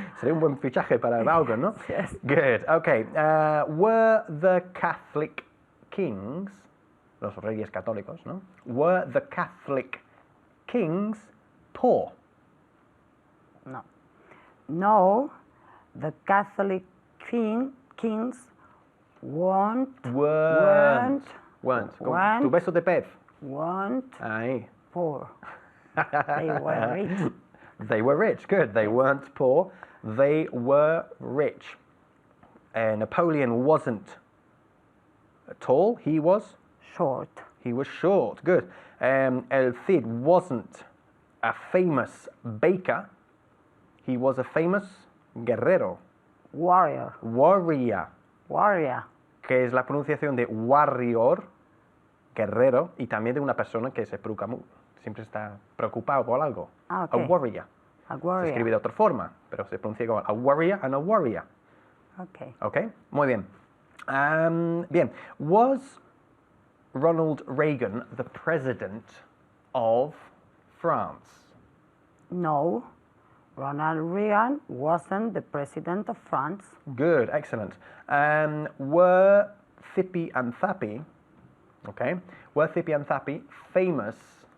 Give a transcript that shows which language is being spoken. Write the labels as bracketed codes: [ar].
[es] Sería un buen fichaje para Vaughan, ¿no? [en] Yes. Good. Okay. Were the Catholic kings, [es] los reyes católicos, ¿no? [en] Were the Catholic kings poor? No. No. The Catholic kings weren't. Weren't. [es] Como [en] Weren't. [es] Tu beso de pez. [en] Weren't [es] Ahí. [en] poor. They were rich. They were rich. Good. They weren't poor. They were rich. Napoleon wasn't tall. He was Short. short. Good. El Cid wasn't a famous baker. He was a famous guerrero. Warrior. [es] Warrior, que es la pronunciación de warrior, guerrero, y también de una persona que siempre está preocupado por algo. Ah, A ok. [en] warrior. A [es] Se [en] warrior. [es] escribe de otra forma, pero se pronuncia como [en] a warrior and a warrior. Okay. [es] ¿Ok? Muy bien. Bien. [en] Was Ronald Reagan the president of France? No. Ronald Reagan wasn't the president of France. Good, excellent. Were Thippy and Thappy, okay, were Thippy and Thappy famous